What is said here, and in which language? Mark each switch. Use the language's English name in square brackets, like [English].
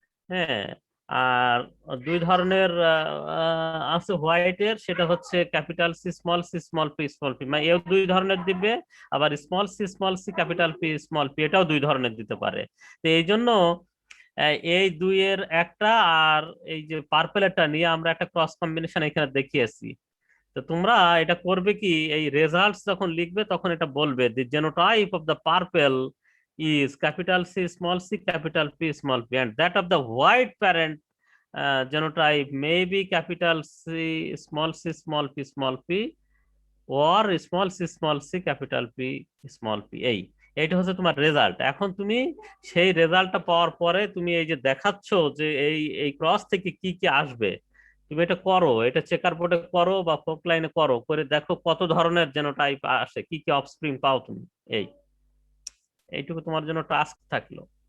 [Bangla] হ্যাঁ, আর 2 ধরনের আছে হোয়াইটের, সেটা হচ্ছে capital C small P small P, মানে এও 2 ধরনের দিবে, আবার small C capital P small P এটাও 2 ধরনের দিতে পারে। তো এই জন্য এই 2-এর একটা আর এই যে পার্পেলটা নিয়ে আমরা একটা ক্রস কম্বিনেশন এখানে দেখিয়েছি। তো তোমরা এটা করবে কি, এই রেজাল্টস যখন লিখবে তখন এটা বলবে [English] The genotype of the purple is capital C capital P small p, and that of the white parent genotype may be capital C small p small p or small c capital P small p। [Bangla] এইটা হচ্ছে তোমার result. এখন তুমি সেই রেজাল্টটা পাওয়ার পরে তুমি এই যে দেখাচ্ছ যে এই ক্রস থেকে কি কি আসবে, তুমি এটা করো, এটা চেকার বোর্ডে করো বা ফোক লাইনে করো, করে দেখো কত ধরনের জেনোটাইপ আসে, কি কি অফস্প্রিং পাও তুমি। এইটুকু তোমার জন্য টাস্ক থাকলো।